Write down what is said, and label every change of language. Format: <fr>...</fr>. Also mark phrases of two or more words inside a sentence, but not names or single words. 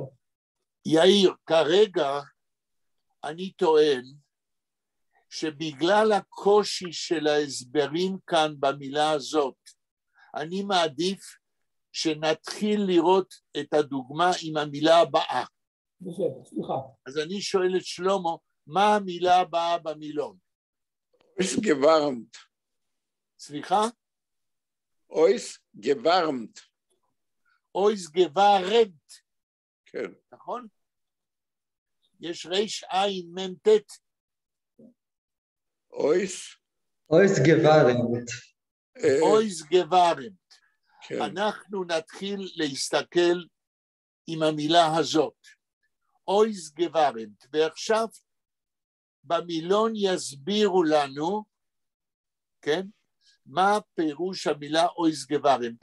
<he>יאיר, כרגע אני טוען שבגלל הקושי של ההסברים כאן במילה הזאת, אני מעדיף שנתחיל לראות את הדוגמה עם המילה הבאה. בסדר, סליחה. אז אני שואל את שלמה, מה המילה הבאה במילון?</he> <yi>אויס גווארמט.</yi> <he>סליחה?</he> <yi>אויס גווארמט. אויס גווארמט.</yi> <he>כן. נכון? יש ריש עין מם טט.</he> <yi>אויס גווארמט. אויס גווארמט.</yi> <he>כן. אנחנו נתחיל להסתכל עם המילה הזאת.</he> <yi>אויס גווארמט.</yi> <he>ועכשיו במילון יסבירו לנו, כן? מה פירוש המילה</he> <yi>אויס גווארמט.</yi>